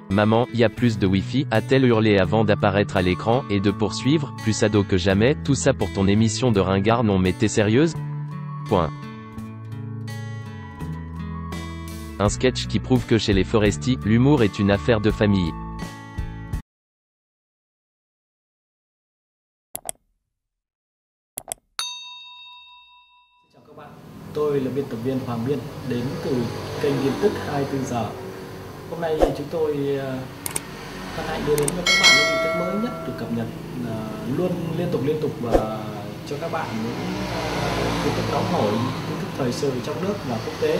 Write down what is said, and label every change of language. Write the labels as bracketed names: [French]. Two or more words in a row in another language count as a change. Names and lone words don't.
[French] Maman, y a plus de Wi-Fi, a-t-elle hurlé avant d'apparaître à l'écran, et de poursuivre, plus ado que jamais, tout ça pour ton émission de ringard non mais t'es sérieuse? Point. Un sketch qui prouve que chez les Foresti, l'humour est une affaire de famille. [Vietnamese] Chào các bạn, tôi là biên tập viên Hoàng Biên, đến từ kênh tin tức 24 giờ. Hôm nay chúng tôi hân hạnh đưa đến cho các bạn những tin tức mới nhất được cập nhật luôn liên tục và cho các bạn những tin tức nóng hổi, tin tức thời sự trong nước và quốc tế.